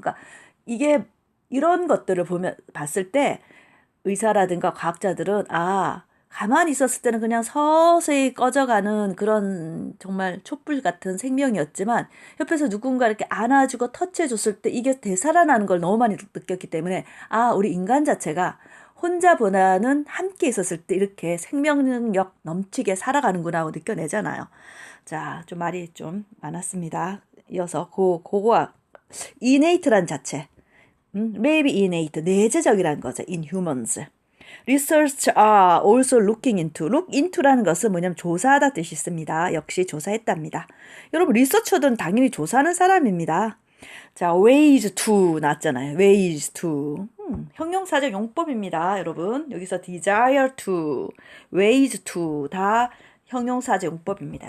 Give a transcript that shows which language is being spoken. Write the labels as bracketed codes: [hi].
[ko] 그러니까 이게 이런 것들을 봤을 때 의사라든가 과학자들은 가만히 있었을 때는 그냥 서서히 꺼져가는 그런 정말 촛불 같은 생명이었지만 옆에서 누군가 이렇게 안아주고 터치해줬을 때 이게 되살아나는 걸 너무 많이 느꼈기 때문에 우리 인간 자체가 혼자보다는 함께 있었을 때 이렇게 생명력 넘치게 살아가는구나 하고 느껴내잖아요. 자, 좀 말이 좀 많았습니다. 이어서 그거와 innate란 자체. maybe innate, 내재적이라는 거죠. [en] in humans. Research are also looking into. [ko] look into라는 것은 뭐냐면 조사하다 뜻이 있습니다. 역시 조사했답니다. 여러분 리서처들은 당연히 조사하는 사람입니다. 자, ways to 나왔잖아요. ways to. 형용사적 용법입니다. 여러분 여기서 desire to, ways to 다 형용사적 용법입니다.